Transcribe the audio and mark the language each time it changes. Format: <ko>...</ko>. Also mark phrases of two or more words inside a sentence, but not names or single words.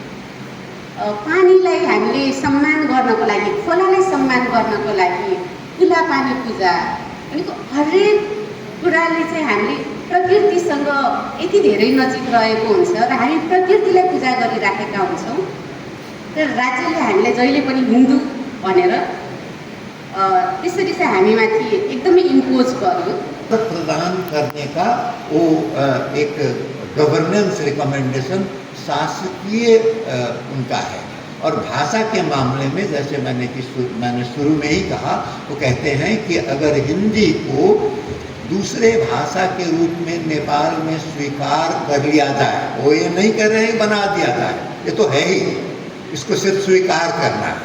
<ne>पानीलाई हामीले सम्मान गर्नको लागि, खोलालाई सम्मान गर्नको लागि खुला पानी पूजा, भनेको हरेक कुराले चाहिँ हामीले प्रकृतिसँग यति धेरै नजिक रहेको हुन्छ र हामी प्रकृतिलाई पूजा गरिराखेका हुन्छौँ। तर राज्यले हामीलाई जहिले पनि हिन्दू भनेर त्यसरी चाहिँ हामीमाथि एकदमै इम्पोज गर्यो।</ne> <hi>प्रदान करने का वो एक</hi> <en>governance recommendation</en> <hi>शासकीय उनका है। और भाषा के मामले में जैसे मैंने शुरू में ही कहा, वो कहते हैं कि अगर हिंदी को दूसरे भाषा के रूप में नेपाल में स्वीकार कर लिया जाए, वो ये नहीं कर रहे हैं बना दिया जाए, ये तो है ही, इसको सिर्फ स्वीकार करना है।</hi>